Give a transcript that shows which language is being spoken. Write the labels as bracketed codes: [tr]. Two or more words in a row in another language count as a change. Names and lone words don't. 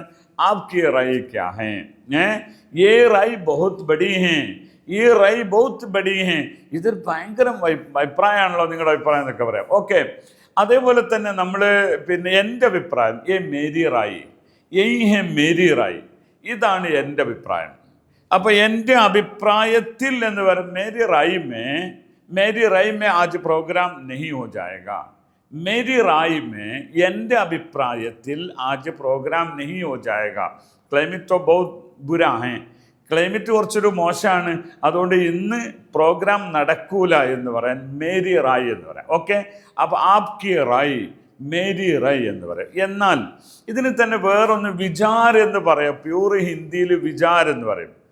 [hi] आपकी राय क्या है, ये राय बहुत बड़ी है, ई राय बहुत बड़ी है. [ml] ഇതൊരു ഭയങ്കര അഭിപ്രായമാണല്ലോ, നിങ്ങളുടെ അഭിപ്രായം എന്നൊക്കെ പറയാം. ഓക്കെ, അതേപോലെ തന്നെ നമ്മൾ പിന്നെ എൻ്റെ അഭിപ്രായം, [hi] ए मेरी राय, यही है मेरी राय, [ml] ഇതാണ് എൻ്റെ അഭിപ്രായം. അപ്പോൾ എൻ്റെ അഭിപ്രായത്തിൽ എന്ന് പറയും [hi] मेरी राय में आज प्रोग्राम नहीं हो जाएगा. मेरी राय में [ml] എൻ്റെ അഭിപ്രായത്തിൽ [hi] आज प्रोग्राम नहीं हो जाएगा. क्लाइमेट तो बहुत बुरा है, [ml] ക്ലൈമറ്റ് കുറച്ചൊരു മോശമാണ്, അതുകൊണ്ട് ഇന്ന് പ്രോഗ്രാം നടക്കൂല എന്ന് പറയാൻ [hi] मेरी राय [ml] എന്ന് പറയാം. ഓക്കെ, അപ്പോൾ [hi] आपकी राय, मेरी राय [ml] എന്ന് പറയാം. എന്നാൽ ഇതിന് തന്നെ വേറൊന്ന് വിചാർ എന്ന് പറയാം. പ്യൂർ ഹിന്ദിയിൽ വിചാർ എന്ന് പറയും.